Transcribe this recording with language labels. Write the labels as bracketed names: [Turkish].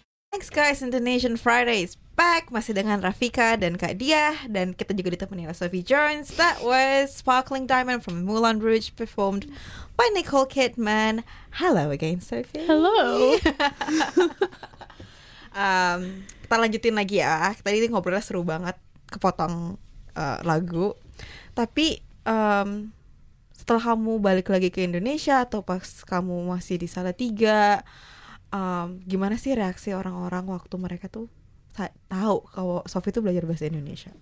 [English] Thanks guys, Indonesian Friday is back. [Indonesian] Masih dengan Rafika dan Kak Diah. Dan kita juga ditemani oleh Sophie Jones. [English] That was Sparkling Diamond from Moulin Rouge, performed by Nicole Kidman. Hello again, Sophie. Hello. [Indonesian] Kita lanjutin lagi ya. Tadi ini ngobrolnya seru banget, kepotong lagu. Tapi setelah kamu balik lagi ke Indonesia atau pas kamu masih di Salatiga, gimana sih reaksi orang-orang waktu mereka tuh tahu kalau Sophie tuh belajar bahasa Indonesia?